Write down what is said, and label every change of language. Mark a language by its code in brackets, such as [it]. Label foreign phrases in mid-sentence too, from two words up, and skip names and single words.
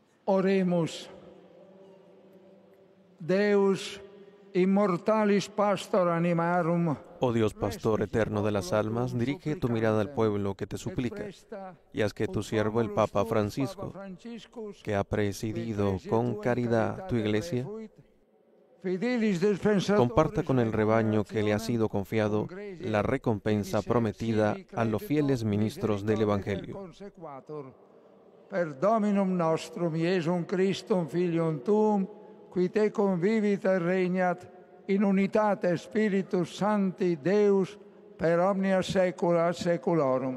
[la] Oremus. Deus immortalis pastor animarum. [es] Oh Dios, pastor eterno de las almas, dirige tu mirada al pueblo que te suplica, y haz que tu siervo, el Papa Francisco, que ha presidido con caridad tu iglesia, comparta con el rebaño que le ha sido confiado la recompensa prometida a los fieles ministros del Evangelio. [la] Per Dominum nostrum Iesum Christum Filium Tuum, qui te convivit et regnat in unitate Spiritus Sancti Deus per omnia saecula saeculorum.